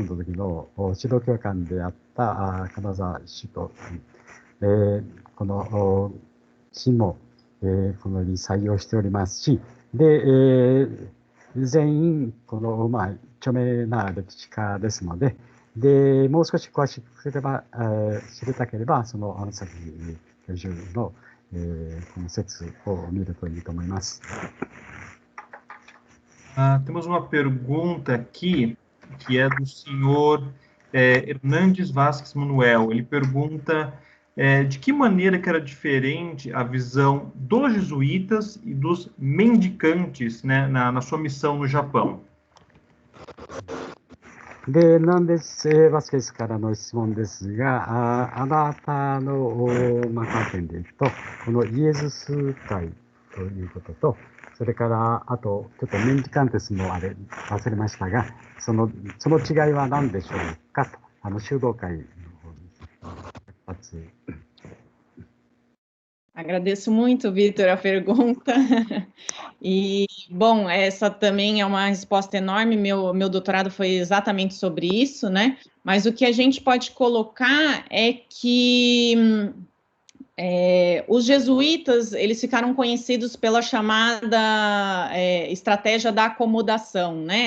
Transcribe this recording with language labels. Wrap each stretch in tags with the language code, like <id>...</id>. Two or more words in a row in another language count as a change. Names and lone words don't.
<ja>の時の指導教官であった金沢氏と、この詩もこのように採用しておりますし、で、全員、この、著名な歴史家ですので、で、もう少し詳しく知りたければ、その安崎教授の、この説を見るといいと思います。</ja> <pt>Temos uma pergunta aqui, que é do senhor Hernandes Vasques Manuel. Ele pergunta de que maneira que era diferente a visão dos jesuítas e dos mendicantes, né, na sua missão no Japão.</pt> <ja>で、なんです、バスケスからの質問ですが、あなたの、観点でいくと、このイエズス会ということと、それから、あと、ちょっとメンディカンテスのあれ、忘れましたが、その違いは何でしょうかと、修道会の方に。</ja> <pt>Agradeço muito, Vitor, a pergunta. E, bom, essa também é uma resposta enorme. Meu doutorado foi exatamente sobre isso, né? Mas o que a gente pode colocar é que os jesuítas, eles ficaram conhecidos pela chamada estratégia da acomodação, né?</pt>